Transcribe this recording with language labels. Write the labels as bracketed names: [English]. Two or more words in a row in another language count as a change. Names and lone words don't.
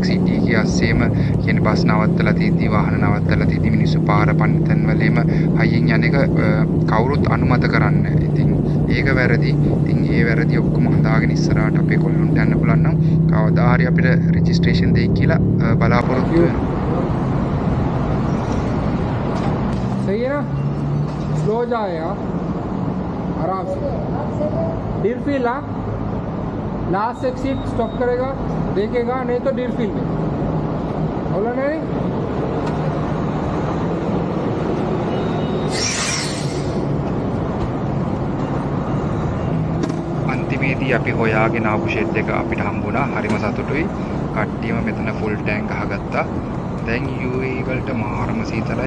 [Sinhala] සිටි එකේ අස්සේම කියන්නේ බස් නවත්තලා තියදී වාහන නවත්තලා තියදී මිනිස්සු පාර පන්නතන් වලේම හයියෙන් යන එක කවුරුත් අනුමත කරන්නේ නැහැ. ඉතින් ඒක වැරදි. ඉතින් ඒ වැරදි ඔක්කොම හදාගෙන ඉස්සරහට අපේ කොල්ලොන්ට යන්න පුළුවන් නම් කවදා හරි අපිට රෙජිස්ට්‍රේෂන් දෙයි කියලා බලාපොරොත්තු වෙනවා. [Hindi] सही है ना स्लो जाएगा आराम से डीर फील हाँ [English] last exit [Hindi] स्टॉप करेगा देखेगा नहीं तो डीर फील में बोला नहीं [Sinhala] අන්තිමේදී අපි හොයාගෙන ආපු ෂෙඩ් එක අපිට හම්බුණා. හරිම සතුටුයි. කට්ටියම මෙතන [English] full tank [Sinhala] අහගත්තා. දැන් UAE වලට මාරම සීතලයි.